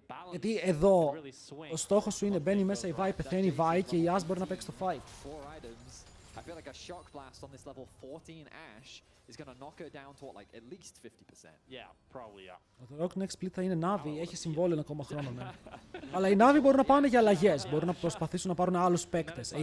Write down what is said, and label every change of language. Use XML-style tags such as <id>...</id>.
<el>Γιατί εδώ ο στόχος σου είναι μπαίνει μέσα η Paei, πεθαίνει η Paei και η As μπορεί να παίξει το fight.</el> <en>I feel like a shock blast on this level 14 Ash is going to knock her down to what, like at least 50%. Yeah, probably, yeah.</en> <el>Ο The Rock next split θα είναι Navi, έχει συμβόλαιο ακόμα χρόνο, ναι. Αλλά οι Navi μπορούν να πάνε για αλλαγές, μπορούν να προσπαθήσουν να πάρουν άλλους παίκτες, AD carry.</el>